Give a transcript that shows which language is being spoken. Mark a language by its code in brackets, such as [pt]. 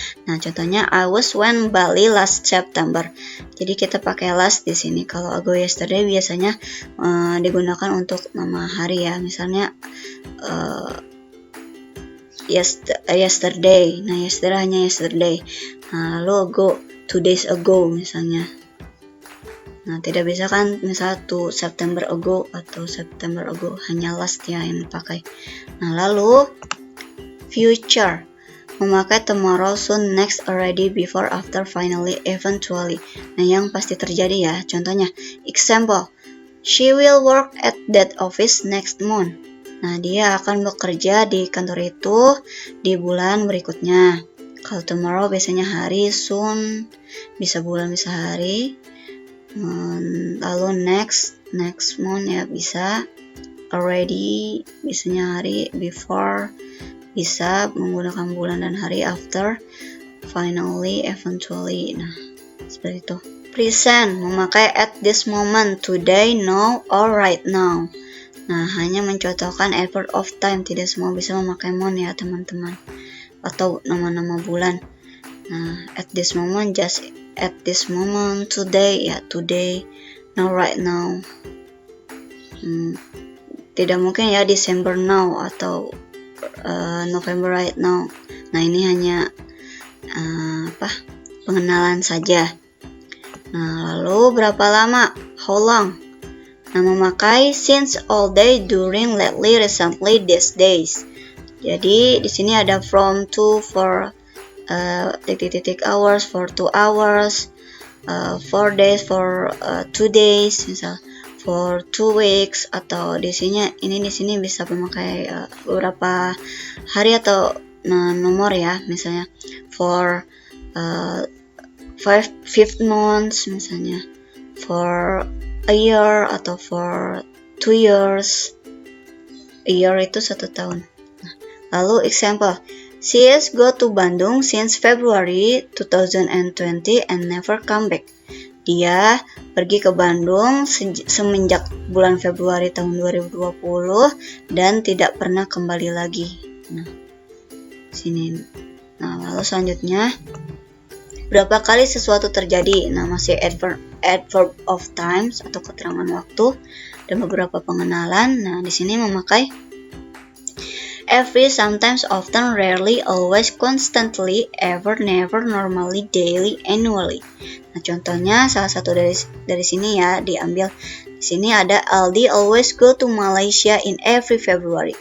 [id] Nah, contohnya, [en] I was when Bali last September. [id] Jadi kita pakai last di sini. Kalau ago, yesterday biasanya digunakan untuk nama hari ya. Misalnya, yesterday. Nah, yesterday hanya yesterday. Nah, lalu ago, 2 days ago misalnya. Nah, tidak bisa kan misal 2 September ago atau September ago, hanya last ya yang dipakai. Nah, lalu future, memakai tomorrow, soon, next, already, before, after, finally, eventually. Nah, yang pasti terjadi ya. Contohnya, [en] example, she will work at that office next month. [id] Nah, dia akan bekerja di kantor itu di bulan berikutnya. Kalau tomorrow biasanya hari, soon bisa bulan, bisa hari. Lalu next month ya bisa, already biasanya hari, before bisa menggunakan bulan dan hari, after, finally, eventually. Nah, seperti itu. Present, memakai at this moment, today, now, or right now. Nah, hanya mencontohkan adverb of time, tidak semua bisa memakai month ya teman-teman, atau nama-nama bulan. Nah, at this moment, just at this moment, today ya today, now, right now. Tidak mungkin ya December now atau November right now. Nah, ini hanya pengenalan saja. Nah, lalu berapa lama, how long. Nah, memakai since, all day, during, lately, recently, these days. Jadi di sini ada from, to, for, hours, for 2 hours, 4 days, for 2 days, misal for 2 weeks, atau di sini bisa memakai beberapa hari atau nomor ya, misalnya for 5 months misalnya, for a year, atau for 2 years. A year itu 1 tahun. Nah, lalu [en] example, she has go to Bandung since February 2020 and never come back. [id] Dia pergi ke Bandung semenjak bulan Februari tahun 2020 dan tidak pernah kembali lagi. Nah, sini. Nah, lalu selanjutnya, berapa kali sesuatu terjadi? Nah, masih adverb of times atau keterangan waktu dan beberapa pengenalan. Nah, di sini memakai every, sometimes, often, rarely, always, constantly, ever, never, normally, daily, annually. Nah, contohnya salah satu dari sini ya diambil. Di sini ada [en] Aldi always go to Malaysia in every February.